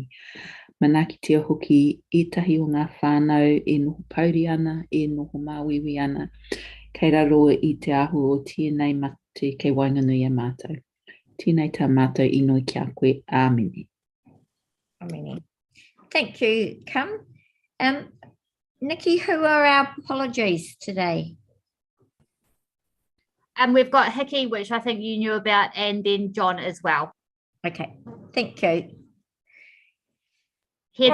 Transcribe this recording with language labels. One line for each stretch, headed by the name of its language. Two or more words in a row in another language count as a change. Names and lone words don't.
Māori: Manaki te hoki etahi o ngā whānau e noho pauri ana, e noho māwiwi ana. Kei raro I te ahu o tēnei mate kei wainganui a mātou. Tēnei tā mātou inoi ki a koe. Āmeni. Āmeni.
English: Thank you, Kim. Nikki, who are our apologies today? We've got Hickey, which I think you knew about, and then John as well. Okay, thank you. Heather,